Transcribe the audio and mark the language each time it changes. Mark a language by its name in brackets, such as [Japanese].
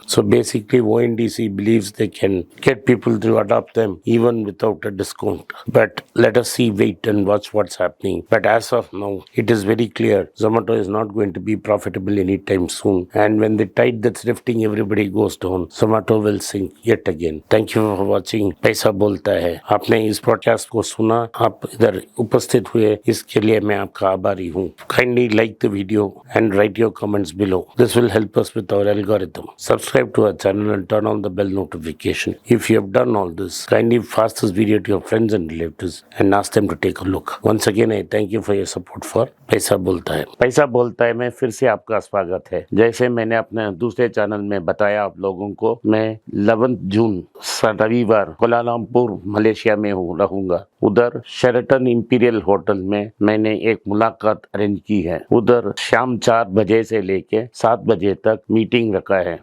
[English] So basically ONDC believes they can get people to adopt them even without a discount. But let us see, wait and watch what's happening. But as of now, it is very clear Zomato is not going to be profitable anytime soon. And when the tide that's lifting everybody goes down, Zomato will sink yet again. Thank you for watching पैसा बोलता है. [Hindi] आपने इस podcast को सुना, आप इधर उपस्थित हुए, इसके लिए मैं आपका आभारी हूँ. [English] Kindly like the video and write your comments below. This will help us with our algorithm. Subscribe to our channel and turn on the bell notification. If you have done all this, kindly pass this video to your friends and relatives and ask them to take a look. Once again, I thank you for your support for पैसा बोलता है. [Hindi] पैसा बोलता है में फिर से आपका स्वागत है. जैसे मैंने अपने दूसरे चैनल में बताया आप लोगों को, मैं 11 जून रविवार कोलालमपुर मलेशिया में रहूंगा. उधर शेरेटन इंपीरियल होटल में मैंने एक मुलाकात अरेंज की है. उधर शाम 4 बजे से लेके 7 बजे तक मीटिंग रखा है.